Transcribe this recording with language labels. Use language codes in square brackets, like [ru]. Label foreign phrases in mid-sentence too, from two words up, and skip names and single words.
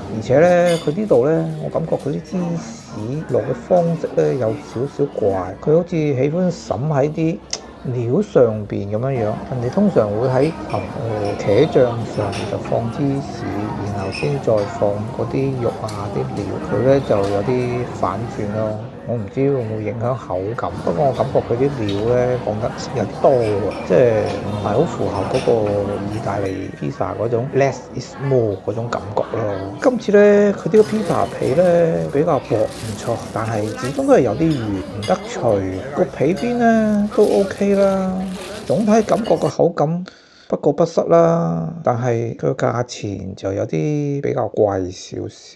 [yue] 而且咧，佢呢度咧，我感覺佢啲芝士落嘅方式咧有少少怪，佢好似喜歡揼喺啲料上邊咁樣，人哋通常會喺茄醬上面就放芝士，然後先再放嗰啲肉啊啲料，佢咧就有啲反轉咯。我唔知會唔會影響口感，不過我感覺佢啲料咧放得有啲多喎，即係唔係好符合嗰個意大利披薩嗰種 [en] less is more [yue] 嗰種感覺咯。今次咧佢呢個披薩皮咧比較薄唔錯，但係始終都係有啲軟唔得脆，個皮邊咧都 OK 啦。總體感覺個口感不過不失啦，但係佢個價錢就有啲比較貴少少。